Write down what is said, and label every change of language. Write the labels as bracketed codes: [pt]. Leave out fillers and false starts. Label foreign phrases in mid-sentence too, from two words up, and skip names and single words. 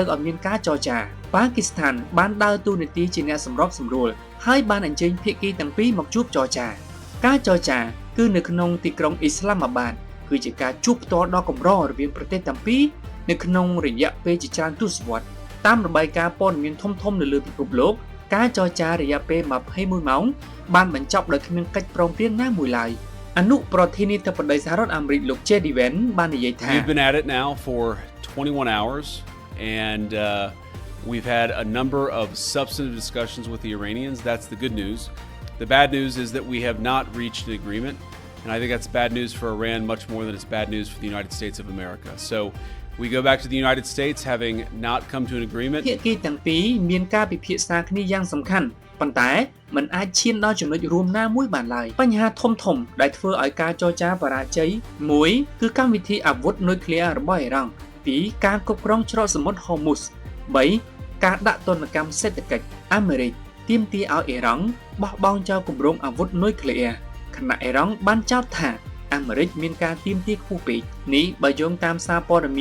[km] ឲ្យមានការចរចាប៉ាគីស្ថានបានដើរតួនាទីជាអ្នកសម្របសម្រួលហើយបានអញ្ជើញភាគីទាំងពីរមកជួបចរចាការចរចាគឺនៅក្នុងទីក្រុងអ៊ីស្លាមាបាតគឺជាការជួបផ្ទាល់ដ៏កម្ររវាងប្រទេសទាំងពីរនៅក្នុងរយៈពេលជាច្រើនទសវត្សរ៍តាមរបាយការណ៍ព័ត៌មានធំៗនៅលើពិភពលោកការចរចារយៈពេល21ម៉ោងបានបញ្ចប់ដោយគ្មានកិច្ចព្រមព្រៀងណាមួយឡើយអនុប្រធានាធិបតីសហរដ្ឋអាមេរិកលោក JD Vance បាននិយាយថា [en] We've been at it now for 21 hours and we've had a number of substantive discussions with the Iranians. That's the good news. The bad news is that we have not reached an agreement. And I think that's bad news for Iran much more than it's bad news for the United States of America. So we go back to the United States having not come to an agreement. [km] ភាគីទាំងពីរមានការពិភាក្សាគ្នាយ៉ាងសំខាន់ប៉ុន្តែมันអាចឈានដល់ចំណុចរួមណាមួយបានឡើយបញ្ហាធំៗដែលធ្វើឲ្យការចរចាបរាជ័យមួយគឺកម្មវិធីអាវុធនុយក្លេអ៊ែររបស់អ៊ីរ៉ង់2ការគ្រប់គ្រងច្រកសមុទ្រ Hormuz 3ការដាក់ទណ្ឌកម្មសេដ្ឋកិច្ចអាមេរិកទាមទារឲ្យអ៊ីរ៉ង់បោះបង់ចោលគម្រោងអាវុធនុយក្លេអ៊ែរខណៈអ៊ីរ៉ង់បានចោទថាអាមេរិកមានការទាមទារខ្ពស់ពេកនេះបើយោងតាមសារព័ត៌មាន